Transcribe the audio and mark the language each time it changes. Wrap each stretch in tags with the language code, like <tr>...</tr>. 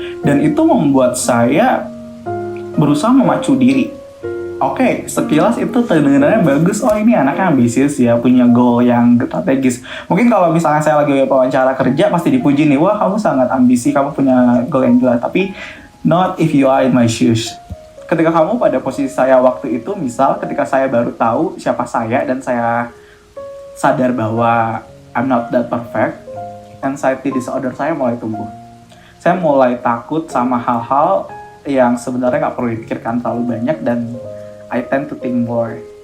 <id>Dan itu membuat saya berusaha memacu diri. Oke, sekilas itu terdengarnya bagus. Oh, ini anaknya ambisius ya, punya goal yang strategis. Mungkin kalau misalnya saya lagi wawancara kerja, pasti dipuji nih, wah kamu sangat ambisi, kamu punya goal yang jelas. Tapi,</id> <en>not if you are in my shoes.</en> <id>Ketika kamu pada posisi saya waktu itu, misal ketika saya baru tahu siapa saya, dan saya sadar bahwa</id> <en>I'm not that perfect,</en> <id>anxiety disorder saya mulai tumbuh. Saya mulai takut sama hal-hal yang sebenarnya nggak perlu dipikirkan terlalu banyak, dan</id> <en>I tend to think more.</en>